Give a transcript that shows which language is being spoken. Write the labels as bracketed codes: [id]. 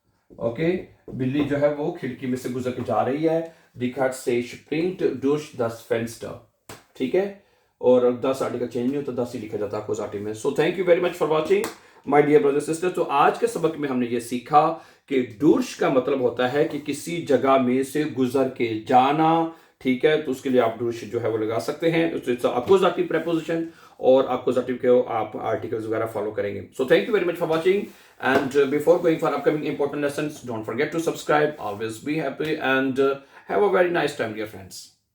[hi] Okay, बिल्ली जो है वो खिड़की में से गुजर के जा रही है। [de] Die Katze springt durch das Fenster। [hi] ठीक है, और 10 आर्टिकल चेंज नहीं होता, 10 ही लिखा जाता है अपोजिट में। [en] So thank you very much for watching my dear brother sister. [hi] तो आज के सबक में हमने ये सीखा कि डुर्श का मतलब होता है कि किसी जगह में से गुजर के जाना। ठीक है, तो उसके लिए आप डुर्श जो है वो लगा सकते हैं। [en] it's appositive preposition, [hi] और अपोजिटिव के आप आर्टिकल्स वगैरह फॉलो करेंगे। [en] So thank you very much for watching, and before going for upcoming important lessons, don't forget to subscribe. Always be happy and have a very nice time, dear friends.